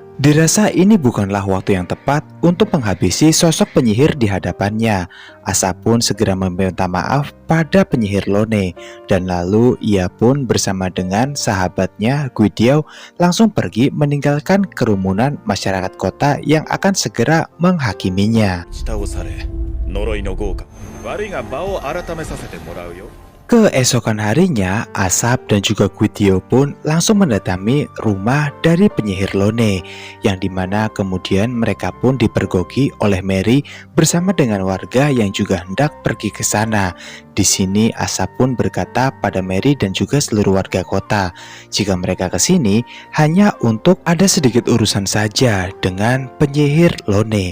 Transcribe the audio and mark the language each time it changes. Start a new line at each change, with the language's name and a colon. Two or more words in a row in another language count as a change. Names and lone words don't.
Indonesian: Dirasa ini bukanlah waktu yang tepat untuk menghabisi sosok penyihir di hadapannya. Asap pun segera meminta maaf pada penyihir Lone, dan lalu ia pun bersama dengan sahabatnya Guidiao langsung pergi meninggalkan kerumunan masyarakat kota yang akan segera menghakiminya.
Japanese: 倒され、呪いの豪華。悪いが場を改めさせてもらうよ。
Indonesian: Keesokan harinya, Asap dan juga Guidiao pun langsung mendatangi rumah dari penyihir Lone, yang dimana kemudian mereka pun dipergoki oleh Mary bersama dengan warga yang juga hendak pergi ke sana. Di sini Asap pun berkata pada Mary dan juga seluruh warga kota jika mereka ke sini hanya untuk ada sedikit urusan saja dengan penyihir Lone.